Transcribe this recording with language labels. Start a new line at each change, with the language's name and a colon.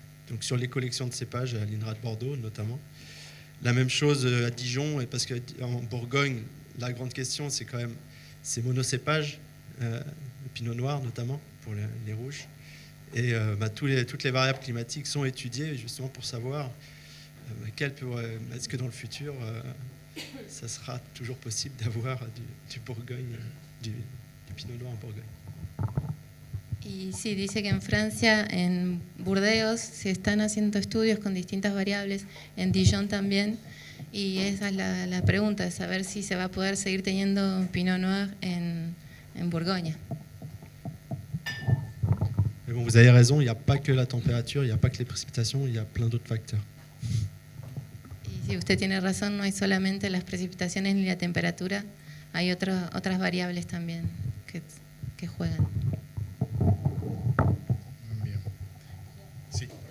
French: donc sur les collections de cépages à l'INRA de Bordeaux notamment. La même chose à Dijon, et parce qu'en Bourgogne, la grande question, c'est quand même ces monocépages, le pinot noir notamment, pour les rouges. Et toutes les variables climatiques sont étudiées justement pour savoir est-ce que dans le futur, ça sera toujours possible d'avoir du Bourgogne, du pinot noir en Bourgogne.
Spanish: Y sí, dice que en Francia, en Burdeos, se están haciendo estudios con distintas variables, en Dijon también, y esa es la pregunta, de saber si se va a poder seguir teniendo Pinot Noir en Borgoña.
French: Mais bon, vous avez raison, il n'y a pas que la température, il n'y a pas que les précipitations, il y a plein d'autres facteurs.
Spanish: Y sí, usted tiene razón, no hay solamente las precipitaciones ni la temperatura, hay otras variables también que juegan. Bien. Sí.